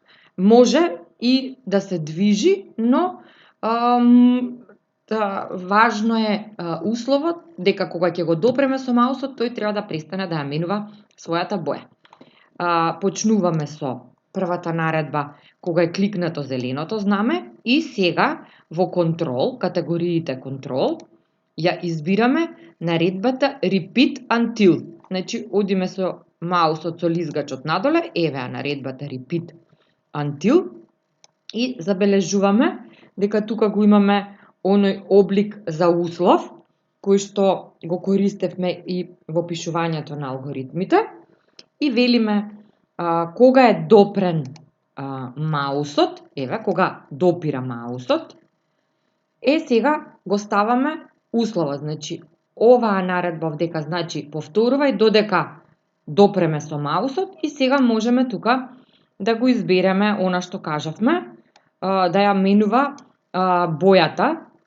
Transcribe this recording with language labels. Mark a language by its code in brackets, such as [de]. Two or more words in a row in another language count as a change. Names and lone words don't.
[mk] Може и да се движи, но важно е условот дека кога ќе го допреме со маусот, тој треба да престане да ја менува својата боја. Почнуваме со првата наредба кога е кликнато зеленото знаме и сега во контрол, категориите контрол, ја избираме наредбата [en] repeat until. [mk] Значи, одиме со маусот со лизгачот надоле, еве ја наредбата [en] repeat until [mk] и забележуваме дека тука го имаме оној облик за услов кој што го користевме и во пишувањето на алгоритмите и велиме кога е допрен маусот, еве кога допира маусот, сега го ставаме условот, значи оваа наредба овдека значи повторувај додека допреме со маусот и сега можеме тука да го избереме она што кажавме, да ја менува бојата.